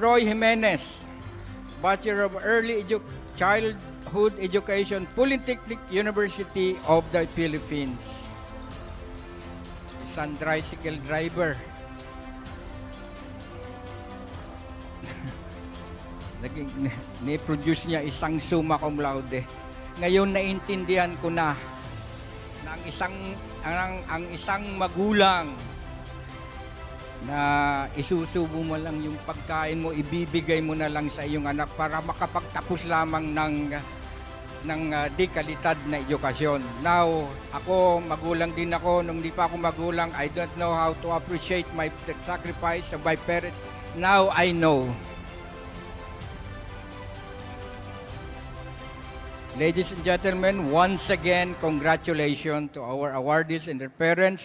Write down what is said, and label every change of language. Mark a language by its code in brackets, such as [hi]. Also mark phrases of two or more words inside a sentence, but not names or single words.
[en] Roy Jimenez, Bachelor of Childhood Education, Polytechnic University of the Philippines. [tl] Isang [en] tricycle driver. [tl] Ni-produce niya isang [la] summa cum laude. [tl] Ngayon naintindihan ko na ang isang magulang na isusubo mo lang yung pagkain mo, ibibigay mo na lang sa iyong anak para makapagtapos lamang ng di kalidad na edukasyon. Now, ako, magulang din ako. Nung di pa ako magulang, [en] I don't know how to appreciate the sacrifice of my parents. Now, I know. Ladies and gentlemen, once again, congratulations to our awardees and their parents.